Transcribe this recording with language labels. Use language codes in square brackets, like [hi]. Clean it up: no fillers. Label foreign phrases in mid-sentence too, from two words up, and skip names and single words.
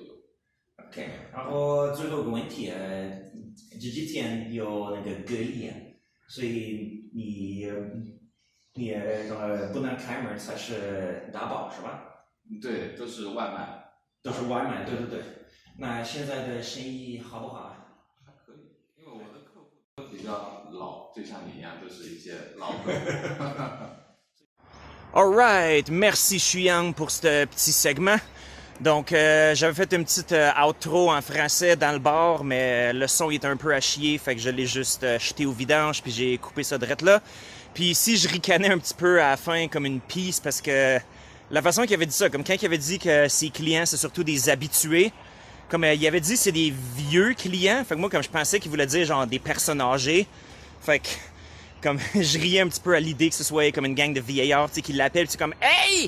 [zh] OK， 然后最后一个问题，这几天有那个隔离，所以你不能开门才是打包是吧？对，都是外卖。都是外卖，对对对。那现在的生意好不好？还可以，因为我的客户都比较老，就像你一样，都是一些老客户。 [fr] Alright, merci Xuyang pour ce petit segment. Donc, j'avais fait une petite outro en français dans le bar, mais le son est un peu à chier, fait que je l'ai juste jeté au vidange, puis j'ai coupé ça direct là. Puis ici, je ricanais un petit peu à la fin comme une pisse, parce que la façon qu'il avait dit ça, comme quand il avait dit que ses clients, c'est surtout des habitués, comme il avait dit c'est des vieux clients, fait que moi, comme je pensais qu'il voulait dire genre des personnes âgées, fait que comme je riais un petit peu à l'idée que ce soit comme une gang de vieillards, tu sais, qui l'appellent, c'est comme « Hey!